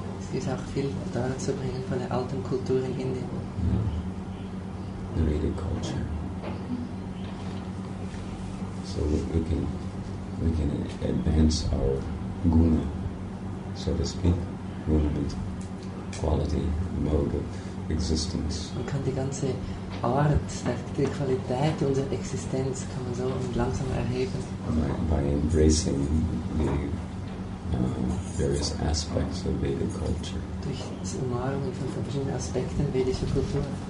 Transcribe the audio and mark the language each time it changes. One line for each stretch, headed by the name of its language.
German: Es ist auch viel daran zu bringen von der alten Kultur in Indien.
English: The Vedic culture. So we can advance our guna, so to speak, guna means quality, mode of existence.
German: Man kann die ganze Art, die Qualität unserer Existenz kann man so langsam erheben.
English: By embracing the various aspects of Vedic culture.
German: Durch das Umarmen von verschiedenen Aspekten vedischer Kultur.